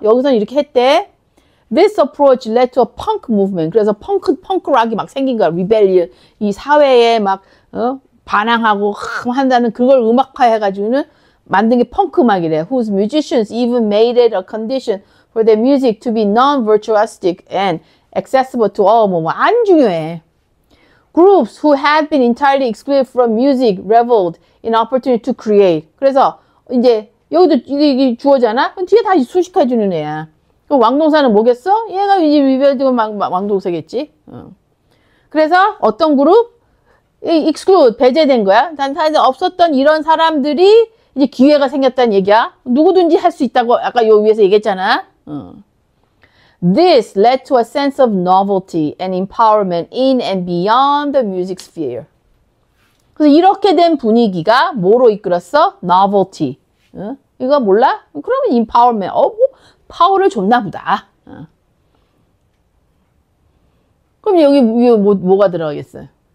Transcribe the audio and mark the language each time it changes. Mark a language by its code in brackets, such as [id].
[ko] 여기서는 이렇게 했대. [en] This approach led to a punk movement. [ko] 그래서 펑크락이 막 생긴 거야. [en] rebellion. [ko] 이 사회에 막 반항하고 한다는 그걸 음악화 해가지고는 만든 게 펑크 음악이래. [en] Whose musicians even made it a condition for their music to be non-virtuosic and accessible to all. [ko] 뭐 안 중요해. [en] Groups who had been entirely excluded from music reveled in opportunity to create. [ko] 그래서 이제 여기도 이게 주어잖아? 그럼 뒤에 다시 수식해주는 애야. 그럼 왕동사는 뭐겠어? 얘가 이제 리벨드고 왕동사겠지. 그래서 어떤 그룹? exclude, 배제된 거야. 단 없었던 이런 사람들이 이제 기회가 생겼다는 얘기야. 누구든지 할 수 있다고 아까 요 위에서 얘기했잖아. [en] This led to a sense of novelty and empowerment in and beyond the music sphere. [ko] 그래서 이렇게 된 분위기가 뭐로 이끌었어? Novelty. 이거 몰라? 그러면 empowerment. 뭐 파워를 줬나 보다. 그럼 여기 뭐가 들어가겠어요?